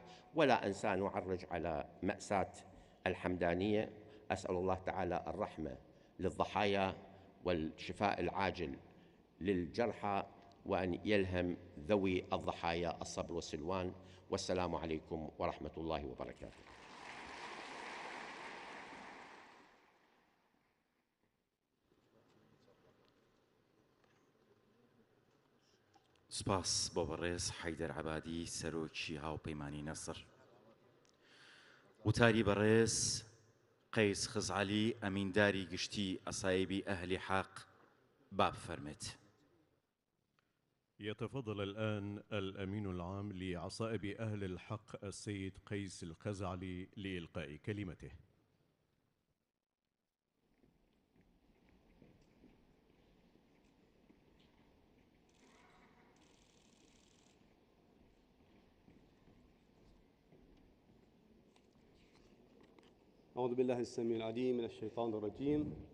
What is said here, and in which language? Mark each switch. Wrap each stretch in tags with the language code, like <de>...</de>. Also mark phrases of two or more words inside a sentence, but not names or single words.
<ar>ولا أنسى أن أعرج على مأساة الحمدانية. أسأل الله تعالى الرحمة للضحايا والشفاء العاجل للجرحى، وأن يلهم ذوي الضحايا الصبر والسلوان. والسلام عليكم ورحمة الله وبركاته.</ar> <ckb>سپاس بۆ بەڕێز حەیدەر عەبادی سەرۆکی هاوپەیمانی نەسر. وتاری بەڕێز قەیس خزعەلی ئەمینداری گشتی ئەسایبی ئەهلی حەق باب فەرمێت.</ckb> <ar>يتفضل الآن الأمين العام لعصائب أهل الحق السيد قيس الخزعلي لإلقاء كلمته. أعوذ بالله السميع العليم من الشيطان الرجيم.</ar>